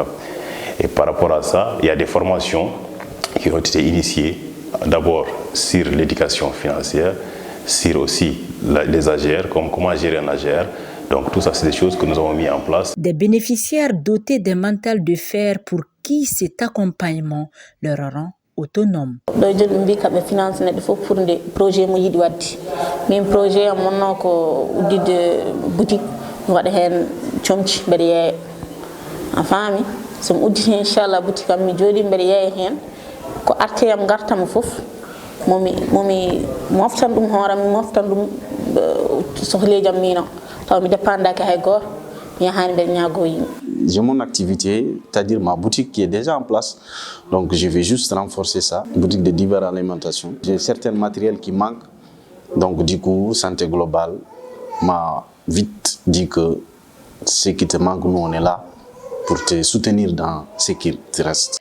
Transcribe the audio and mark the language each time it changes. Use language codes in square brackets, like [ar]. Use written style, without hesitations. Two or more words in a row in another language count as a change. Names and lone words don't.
[fr] Et par rapport à ça, il y a des formations qui ont été initiées d'abord sur l'éducation financière, sur aussi les AGR, comme comment gérer un AGR. Donc tout ça, c'est des choses que nous avons mis en place. Des bénéficiaires dotés d'un mental de fer pour qui cet accompagnement leur rend autonome. Finance pour des projets même projet [ff] mon ko boutique waɗa hen comci mbeɗa yeeya a faami somi uddi inchallah boutique am mi jooɗi mbeɗa yeeya hen ko arteyam gartama foof momi moftan ɗum hooram mi moftan ɗum sohleji am mino taw mi dépendaki hay goto mi yahani mbeɗa ñaago yimɓe. [fr] J'ai mon activité, c'est-à-dire ma boutique qui est déjà en place. Donc je vais juste renforcer ça. Une boutique de divers alimentations. J'ai certains matériels qui manquent. Donc du coup, Santé Globale m'a vite dit que ce qui te manque, nous on est là pour te soutenir dans ce qui te reste.